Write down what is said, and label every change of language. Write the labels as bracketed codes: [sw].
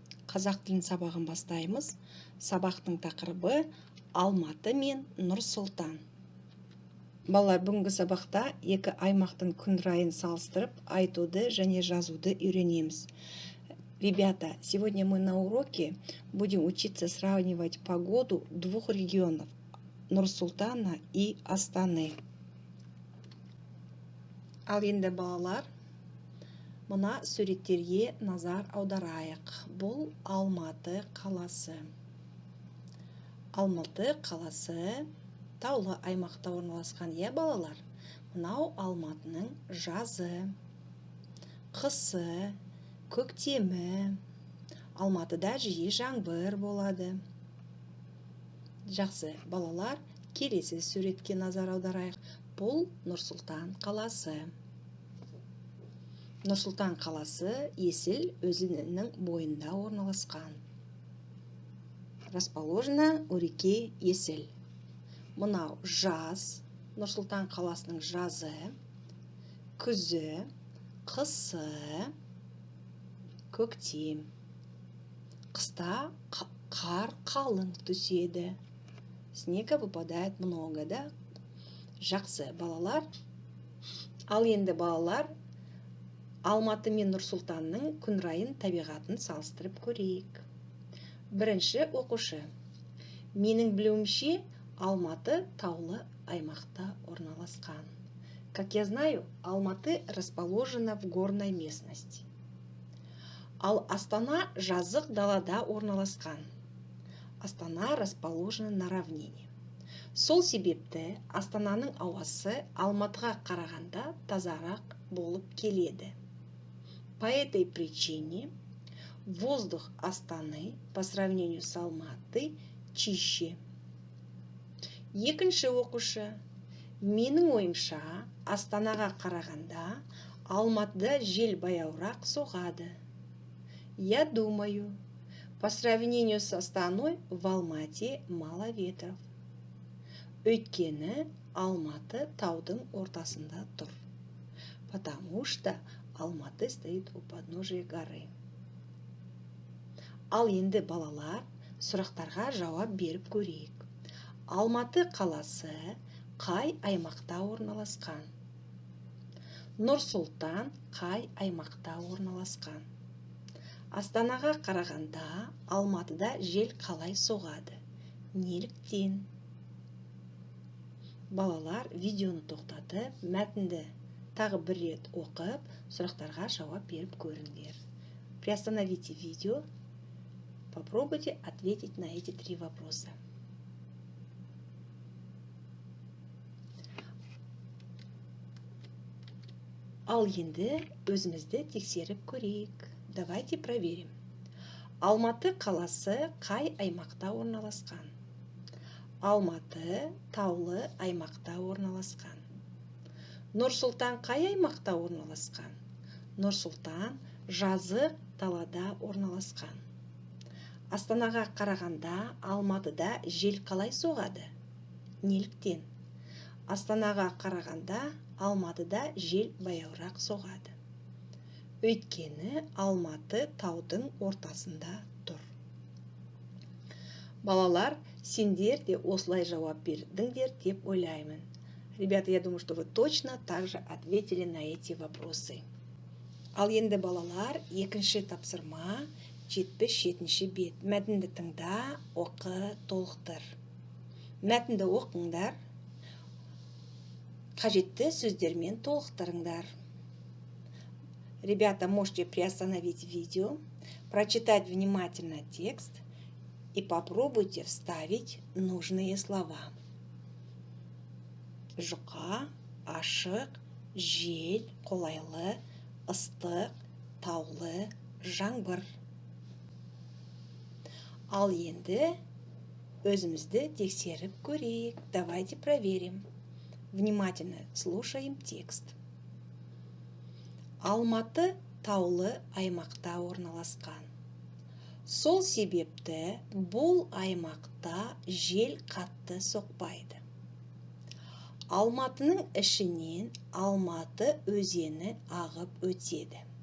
[kk] Қазақ тілін сабағын бастаймыз. Сабақтың тақырыбы Алматы мен Нұр-Сұлтан. Балалар, бүгінгі сабақта екі аймақтың күн райын салыстырып, айтуды және жазуды үйренеміз. [ru] Ребята, сегодня мы на уроке будем учиться сравнивать погоду двух регионов – Нұр-Сұлтана и Астаны. [kk] Ал енді балалар, мына суреттерге назар аударайық. Бұл Алматы қаласы. Алматы қаласы таулы аймақта орналасқан, балалар. Мынау Алматының жазы, қысы, көктемі. Алматыда жиі жаңбыр болады. Жақсы, балалар, келесі суретке назар аударайық. Бұл Нұр-Сұлтан қаласы. Нұр-Сұлтан қаласы Есіл өзенінің бойында орналасқан. [ru] Расположена у реки Есіл. [kk] Мынау жаз, Нұр-Сұлтан қаласының жазы, күзі, қысы, көктем. Қыста қар қалың түседі. [ru] Снега выпадает много, да? [kk] Жақсы, балалар. Ал енді балалар, Алматы мен Нұр-Сұлтанның күн райын табиғатын салыстырып көрейік. Бірінші оқушы. Менің білуімше, Алматы таулы аймақта орналасқан. [ru] Как я знаю, Алматы расположена в горной местности. [kk] Ал Астана жазық далада орналасқан. [ru] Астана расположена на равнине. [kk] Сол себепті Астананың ауасы Алматыға қарағанда тазарақ болып келеді. [ru] По этой причине воздух Астаны по сравнению с Алматы чище. [kk] Екінші оқушы. Менің ойымша, Астанаға қарағанда Алматыда жел баяурақ соғады. [ru] Я думаю, по сравнению с Астаной в Алмате мало ветров. [kk] Өйткені Алматы таудың ортасында тұр. [ru] Потому что Алматы стоит у подножия горы. [kk] Ал енді балалар, сұрақтарға жауап беріп көрейік. Алматы қаласы қай аймақта орналасқан? Нұр-Сұлтан қай аймақта орналасқан? Астанаға қарағанда Алматыда жел қалай соғады? Неліктен? Балалар, видеоны тоқтатып, мәтінді тағы бір рет оқып, сұрақтарға жауап беріп көріңдер. [ru] Приостановите видео. Попробуйте ответить на эти 3 вопроса. [kk] Ал енді өзімізді тексеріп көрейік. [ru] Давайте проверим. [kk] Алматы қаласы қай аймақта орналасқан? Алматы таулы аймақта орналасқан. Нұр-Сұлтан қай аймақта орналасқан? Нұр-Сұлтан жазық далада орналасқан. Астанаға қарағанда Алматыда жел қалай соғады? Неліктен? Астанаға қарағанда Алматыда жел баяурақ соғады. Өйткені Алматы таудың ортасында тұр. Балалар, сендер де осылай жауап бердіңдер деп ойлаймын. [ru] Ребята, я думаю, что вы точно так же ответили на эти вопросы. [kk] Ал енді балалар, екінші тапсырма, 77-ші бет. Мәтінді тыңда, оқы, толықтыр. Мәтінді оқыңдар, қажетті сөздермен толықтырыңдар. [ru] Ребята, можете приостановить видео, прочитать внимательно текст и попробуйте вставить нужные слова. [kk] Жұқа, ашық, жел, қолайлы, ыстық, таулы, жаңбыр. Ал енді өзімізді тексеріп көрейік. [ru] Давайте проверим. Внимательно слушаем текст. [kk] Алматы таулы аймақта орналасқан. Сол себепті бұл аймақта жел қатты соқпайды. Алматының ішінен Алматы өзені ағып өтеді.